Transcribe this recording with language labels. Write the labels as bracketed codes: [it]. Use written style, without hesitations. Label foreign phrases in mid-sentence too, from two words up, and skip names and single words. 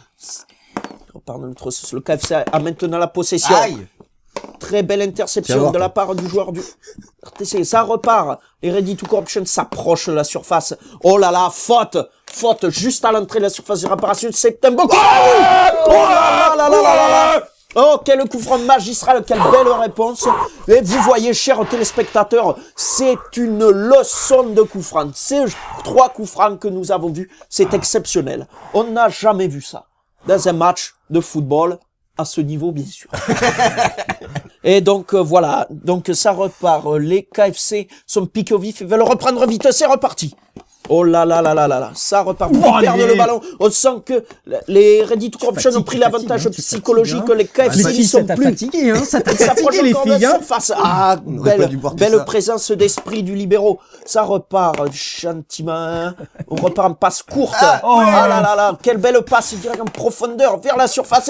[fr] Le KFC a maintenant la possession. Aïe. Très belle interception de la part du joueur du RTC. Ça repart. Les Ready to Corruption s'approchent de la surface. Oh là là, faute juste à l'entrée de la surface de réparation. C'est un bon coup. Oh là là là là là là. Oh, quel coup franc magistral, quelle belle réponse. Et vous voyez, chers téléspectateurs, c'est une leçon de coup franc. Ces 3 coups francs que nous avons vus, c'est exceptionnel. On n'a jamais vu ça dans un match de football à ce niveau, bien sûr. Et donc, voilà. Donc, ça repart. Les KFC sont piqués au vif. Ils veulent reprendre vite. C'est reparti. Oh là là là là là là, ça repart. Ils perdent le ballon. On sent que les Ready to Corruption ont pris l'avantage psychologique. Les KFC n'y sont plus. Fatigué, ça t'a fatigué les filles. Surface. Ah, belle présence d'esprit du libéraux. Ça repart gentiment. On repart en passe courte. Ah là là là, quelle belle passe direct en profondeur vers la surface.